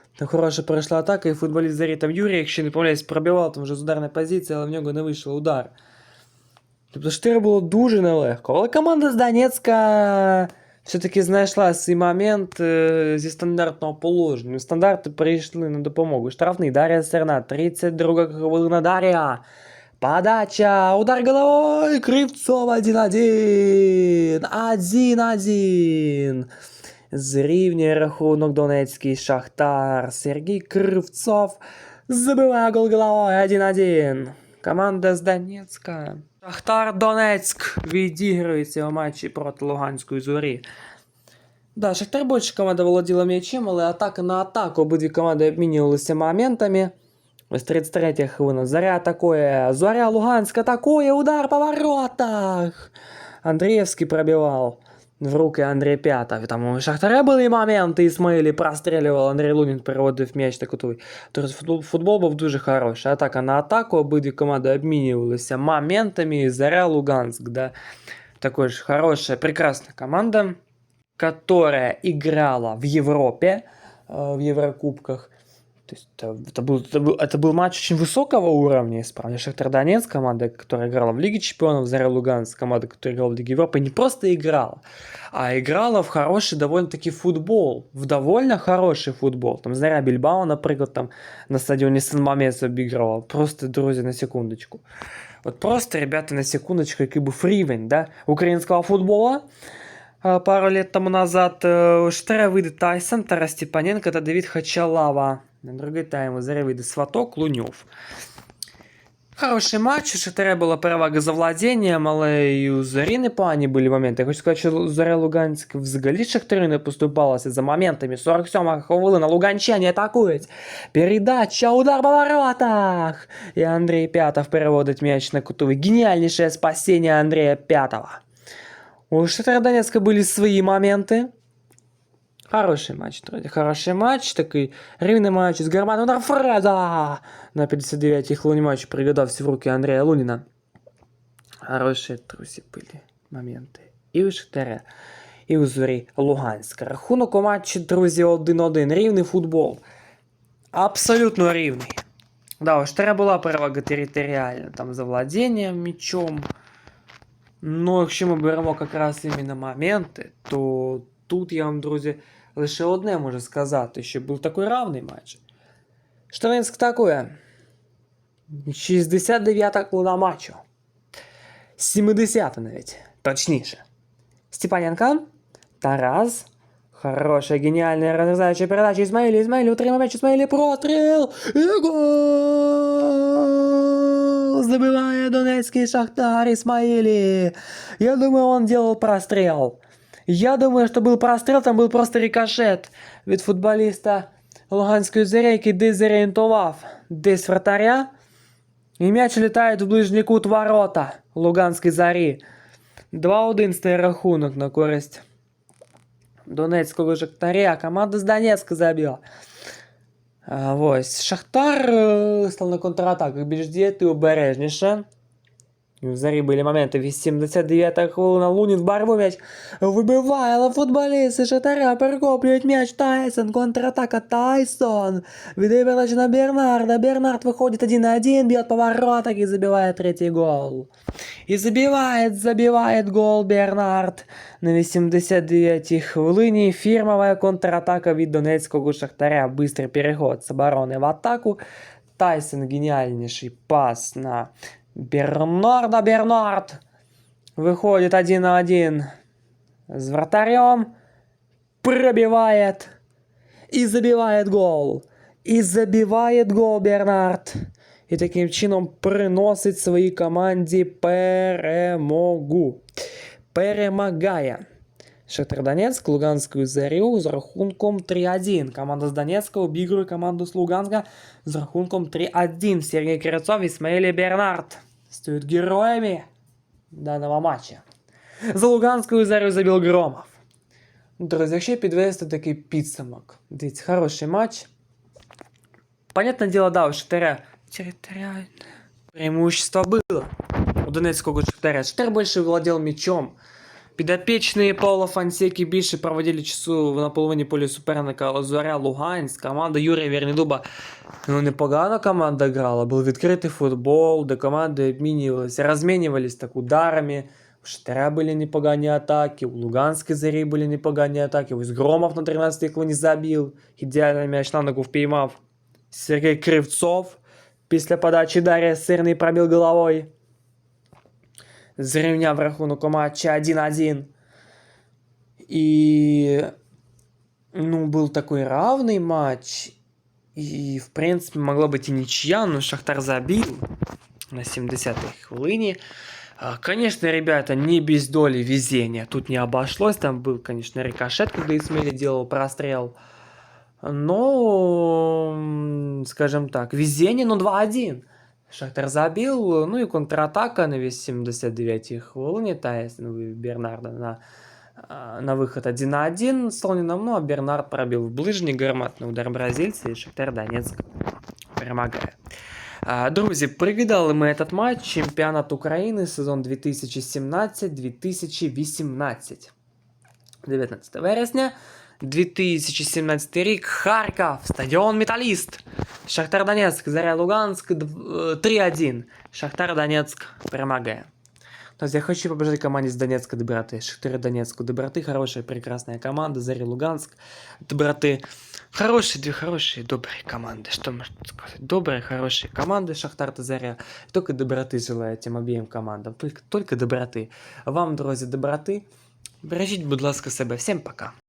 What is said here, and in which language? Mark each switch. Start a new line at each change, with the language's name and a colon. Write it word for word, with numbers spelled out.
Ukrainian: Там хороша пройшла атака, і футболіст Зарі там Юрій, якщо не помиляюсь, пробивав там вже з ударної позиції, але в нього не вийшов удар. Тобто чотири було дуже нелегко. Але команда з Донецька все-таки знайшла свій момент е, зі стандартного положення. Стандарти прийшли на допомогу. Штрафний Дар'я Серна, тридцять друга хвилина Дар'я. Подача, удар головой, Кривцов один один. один один. Зрівнює рахунок Донецький Шахтар. Сергій Кривцов забиває гол головою один один. Команда з Донецька. Шахтар Донецьк відігрується у матчі проти Луганської Зорі. Да, Шахтар більше команда володіла м'ячем, але атака на атаку. Обидві команди обмінювалися моментами. Ось тридцять третя хвилина. Заря атакує. Зоря Луганськ атакує. Удар по воротах. Андрієвський пробивав в руки Андрія П'ятого. Там у Шахтаря були моменти. Ісмаїлі прострілював. Андрій Лунін переводив м'яч на кутовий. Тобто футбол, футбол був дуже хороший. Атака на атаку. Обидві команди обмінювалися моментами. І Заря Луганськ, да.
Russian: Такой же хорошая, прекрасная команда, которая играла в Европе, э, в Еврокубках. То есть это, это был, это, был, это был матч очень высокого уровня, если правильно. Шахтар Донецк, команда, которая играла в Лиге Чемпионов, Заря Луганск, команда, которая играла в Лиге Европы, не просто играла, а играла в хороший довольно-таки футбол, в довольно хороший футбол. Там Заря Бильбао, например, там на стадионе Сан-Мамес обыгрывала.
Ukrainian: Просто, друзі, на секундочку. От просто,
Russian: ребята,
Ukrainian: на секундочку, який був рівень, да, українського футбола. А,
Russian: пару лет тому назад
Ukrainian: э, Штера вийде Тайсон, Тарас Степаненко та Давид Хачалава. На другий тайм у Зарі вийде Сваток, Луньов. Хороший матч, у Шахтаря була перевага за владінням, але і у Зорі непогані були моменти. Я хочу сказати, що Зоря Луганськ взагалі Шахтарю не поступалася за моментами. сорок сьома хвилина, луганчані атакують. Передача, удар по воротах. І Андрій Пятов переводить м'яч на кутовий. Геніальніше спасіння Андрія Пятова.
Russian: У Шахтера Донецка были свои моменты. Хороший матч, друзья. Хороший матч.
Ukrainian: Такий рівний матч з гармати. Удар Фреда! На п'ятдесят дев'ятій хвилині матчу пригадався в руки Андрія Луніна. Хороші, друзі, були моменти. І у Шахтаря, і у Зорі Луганська. Рахунок у матчі, друзі, один один. Рівний футбол. Абсолютно рівний. Да, у Шахтаря була перевага територіальна. Там за владінням м'ячом. Ну, якщо ми беремо якраз іменно моменти, то тут я вам, друзі, лише одне можу сказати, що був такий равний матч. Штаринськ атакує. шістдесят дев'ята хвилина матчу. сімдесята навіть, точніше.
Russian: Степаненко, Тарас, хорошая, гениальная, разрезающая передача.
Ukrainian: Ізмаїлі, Ізмаїлі, утримав м'яч, Ізмаїлі, простріл! І гол! Забиває донецький Шахтар Ісмаїлі.
Russian: Я думаю, он делал прострел. Я думаю, что был прострел, там был просто рикошет
Ukrainian: від футболіста Луганської Зорі, який десь зорієнтував десь вратаря. І м'яч літає в ближній кут ворота Луганської Зорі. два один стає рахунок на користь донецького Шахтаря. Команда з Донецька забила. А, ось. Шахтар е, став на контратаках більш діяти обережніше. І в Зарі були моменти. вісімдесят дев'ята хвилина. Лунін в борьбу м'яч вибиває, але футболісти Шахтаря перехоплюють м'яч. Тайсон, контратака Тайсон. Віддає передачу на Бернарда. Бернард виходить один на один, б'є по воротах і забиває третій гол. І забиває, забиває гол Бернард. На вісімдесят дев'ятій хвилині фірмова контратака від донецького Шахтаря. Бистрий переход з оборони в атаку. Тайсон геніальніший пас на Бернарда.
Russian: Бернард виходить один на один с вратарем, пробивает и забивает гол. И забивает гол Бернард.
Ukrainian: І таким чином приносить своїй команді перемогу. Перемагає Шахтар Донецьк Луганську Зорю з рахунком три один. Команда з Донецька обігрує команду з Луганська з рахунком три один. Сергій Кирицов і Ісмаїлі Бернард стають героями даного матча. За Луганською Зорю забив Громов. Друзі, якщо підвести такий підсумок. Дивіться, хороший матч. Понятне діло,
Russian: да, у Шахтаря территориальное преимущество было у донецкого Шахтаря. Шахтар больше владел мячом.
Ukrainian: Підопічні Павла Фансеки більше проводили часу на половині поля суперника Зоря Луганськ. Команда Юрія Вернедуба, ну, непогано команда грала. Був відкритий футбол, де команди обмінювалися, розмінювалися так ударами. У Шахтаря були непогані атаки, у Луганської Зорі були непогані атаки. Ось Громов на тринадцятій хвилині забив, ідеально м'яч на ногу впіймав Сергій Кривцов. Після подачі Дар'я Сирний пробив головою. Зрівняв рахунок у матчі один один.
Russian: І ну, был такой равный матч. И, в принципе, могло быть и ничья, но Шахтар забил на семидесятой хвилине. А, конечно, ребята, не без доли везения. Тут не обошлось. Там был, конечно, рикошет, когда Исмели делал прострел. Но, м, скажем так, везение, но два один. Шахтар забил, ну и контратака на весь
Ukrainian: сімдесят дев'ятій хвилині. Тайсон вивів Бернарда на, а, на виход один на один з Луніном, ну а Бернард пробив в ближній гарматний удар бразильця, і Шахтар Донецьк перемагає. А, друзі, пригадали ми
Russian: этот матч.
Ukrainian: Чемпіонат України, сезон дві тисячі сімнадцять дві тисячі вісімнадцять. дев'ятнадцятого вересня дві тисячі сімнадцятий рік, Харків, стадіон «Металіст». Шахтар Донецьк, Заря Луганськ дв- е, три один. Шахтар Донецьк перемагає.
Russian: Нас я хочу побажать команде с Донецка доброты. Шахтеры Донецку доброты. Хорошая, прекрасная команда. Заря Луганск доброты. Хорошие, две хорошие, добрые команды. Что можно сказать? Добрые, хорошие команды Шахтар та Заря. Только доброты желаю этим обеим командам. Только, только доброты. Вам, друзья, доброты.
Ukrainian: Бережіть, будь ласка, себе.
Russian: Всем пока.